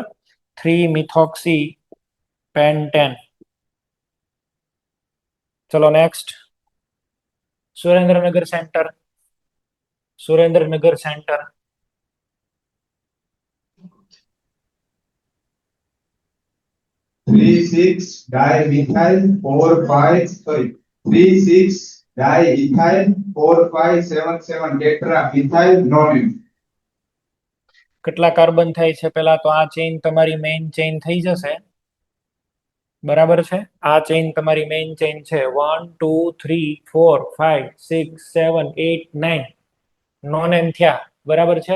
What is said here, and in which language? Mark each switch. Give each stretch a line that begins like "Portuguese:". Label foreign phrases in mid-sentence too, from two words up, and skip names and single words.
English: 3-methoxy pentane.
Gujarati: ચલો નેક્સ્ટ. સુરેન્દ્રનગર સેન્ટર, સુરેન્દ્રનગર સેન્ટર.
English: 3,6 dimethyl 4,5 sorry 3,6 diethyl 4,5,7,7 tetramethyl nonene.
Gujarati: કેટલા કાર્બન થાય છે પેલા તો આ ચેઇન તમારી
English: main chain
Gujarati: થઈ જશે, બરાબર છે? આ ચેઇન તમારી
English: main chain
Gujarati: છે 1 2 3 4 5 6 7 8 9 નોનેન થયા, બરાબર છે?